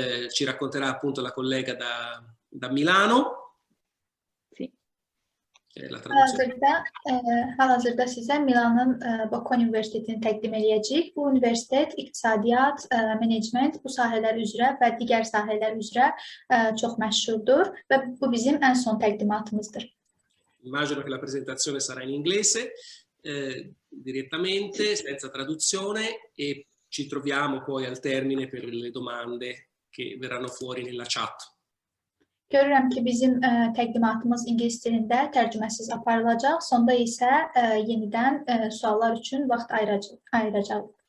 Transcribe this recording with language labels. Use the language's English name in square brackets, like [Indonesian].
[Italian] Ci racconterà appunto la collega da Milano. Sì. La traduzione. [Azerbaijani] Hal-hazırda sizə Milanın Bocconi Universitetini təqdim edəcəyik. Bu universitet iqtisadiyyat, menecment, bu sahələr üzrə və digər sahələr üzrə çox məşhurdur və bu bizim ən son təqdimatımızdır. [Italian] Immagino che la presentazione sarà in inglese direttamente, senza traduzione, e ci troviamo poi al termine per le domande che verranno fuori nella chat. [Azerbaijani] Görürəm ki, bizim təqdimatımız ingilis dilində tərcüməsiz aparılacaq. Sonda isə yenidən suallar üçün vaxt ayıracağıq.